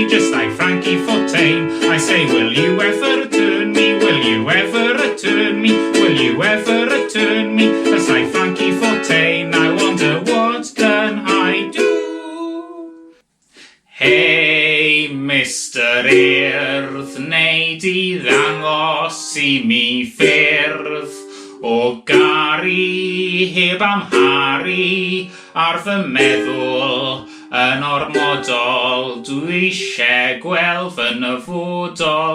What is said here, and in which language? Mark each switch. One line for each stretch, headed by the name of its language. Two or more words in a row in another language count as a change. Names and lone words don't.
English: Just like Frankie Fontaine, I say, will you ever return me? Will you ever return me? Will you ever return me? Just like Frankie Fontaine, I wonder what can I do? Hey, Mr.
Welsh: Urdd, neu di ddangos I mi ffyrdd o gari heb amharu ar fy meddwl yn ormodol. Dwi eisiau gweld fy nyfodol.